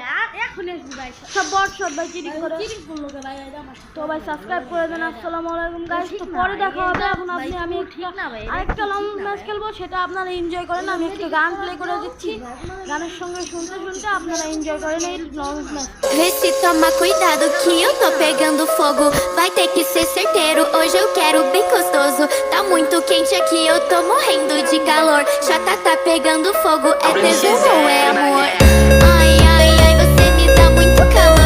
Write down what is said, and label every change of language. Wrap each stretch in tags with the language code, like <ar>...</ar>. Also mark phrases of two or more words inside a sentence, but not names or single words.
<bn>আর এখন আসবি ভাই সব বট সব ভাই চিটিং করে। চিটিং করলো কে ভাই? তো ভাই সাবস্ক্রাইব করে দেন।</bn> <ar>السلام عليكم</ar> <bn>গাইস। তো পরে দেখা হবে। এখন আমি আরেকটা</bn> <en>long match</en> <bn>খেলবো, সেটা আপনারা এনজয় করেন। আমি একটু গান প্লে করে দিচ্ছি, গানের সঙ্গে শুনতে শুনতে আপনারা এনজয় করেন এই</bn> <en>long match.</en> <pt>Vê se toma cuidado que eu tô pegando fogo. Vai ter que ser certeiro, hoje eu quero bem gostoso. Tá muito quente aqui, eu tô morrendo de calor. Chata tá pegando fogo, é tesão ou é amor? Ai, ai, ai, você me dá muito calor.</pt>